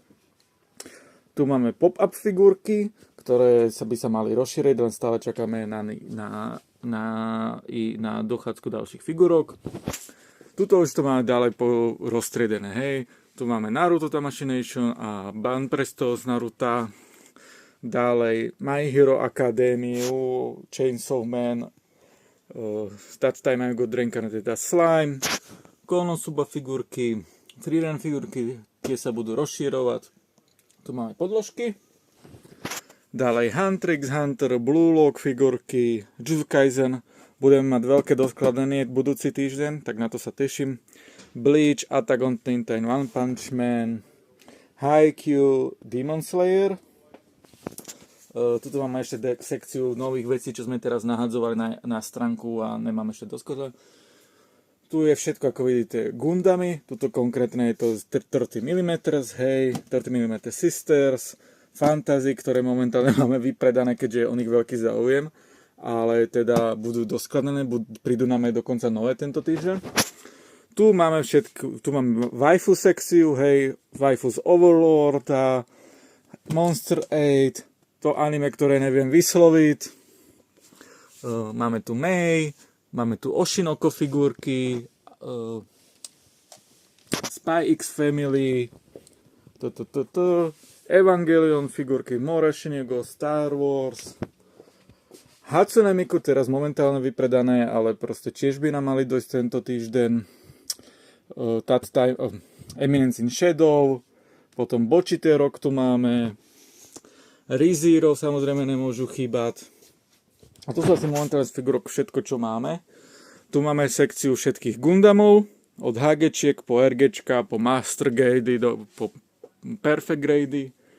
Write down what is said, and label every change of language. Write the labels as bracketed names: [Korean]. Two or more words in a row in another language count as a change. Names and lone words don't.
[Slovak] Tu máme pop-up figurky, ktoré by sa mali rozšíriť, len stále čakáme na dochádzku ďalších figurok. Tuto už to máme ďalej roztriedené, hej. Tu máme Naruto Tamashii a Banpresto z Naruta. Ďalej My Hero Academiu, Chainsaw Man, That Time I Got Reincarnated as Slime, Konosuba figurky, Freerun figurky, tie sa budú rozširovať. Tu máme podložky. Ďalej Huntrix, Hunter, Blue Lock figurky, Jujutsu Kaisen. Budeme mať veľké doskladanie budúci týždeň, tak na to sa teším. Bleach, Attack on Titan, One Punch Man, Haikyuu, Demon Slayer. Tuto máme ešte sekciu nových vecí, čo sme teraz nahadzovali na stránku a nemám ešte doskladanie. Tu je všetko, ako vidíte, Gundamy, tuto konkrétne je to 30 mm, hej, 30 mm Sisters, Fantasy, ktoré momentálne máme vypredané, keďže je o nich veľký záujem, ale teda budú doskladané, prídu nám aj dokonca nové tento týždeň. Tu máme tu máme waifu sekciu, hej, waifu z Overlorda, Monster 8, to anime, ktoré neviem vysloviť, máme tu Mei, máme tu Oshinoko figurky, Spy X Family, Evangelion figurky, More Shinigami, Star Wars, Hatsune Miku teraz momentálne vypredané, ale proste tiež by nám mali dojsť tento týždeň. Eminence in Shadow, potom Bochite Rock tu máme, ReZero samozrejme nemôžu chýbať. A to sú asi momentálne z figurok všetko, čo máme. Tu máme sekciu všetkých Gundamov, od HGčiek po RGčka, po Master Grady, po Perfect Grady.